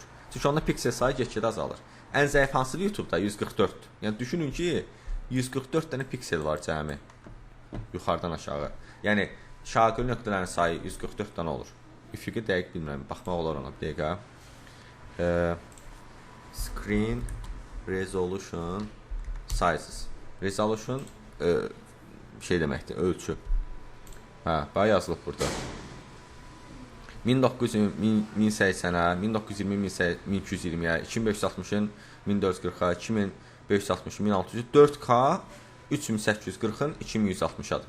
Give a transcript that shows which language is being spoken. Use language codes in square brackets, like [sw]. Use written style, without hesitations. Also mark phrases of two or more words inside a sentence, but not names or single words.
[az] Çünki onda piksel sayı get-gedə azalır. Ən zəif hansıdır YouTube-da? 144. Yəni düşünün ki, 144 dənə piksel var cəmi. Yuxarıdan aşağı. Yəni şaqil nöqtələrin sayı 144 dənə olur. Üfüqi dəqiq bilmirəm. Baxmaq olar ona bir dəqiqə. [en] Screen resolution sizes. [az] Resolution şey deməkdir, ölçü. Bayağı yazılıb burada. 1980-ə, 1920-yə, 1220-yə, 2560-ın 1440-a, 2560-ın 1600, 4K 3840-ın 2160-adır.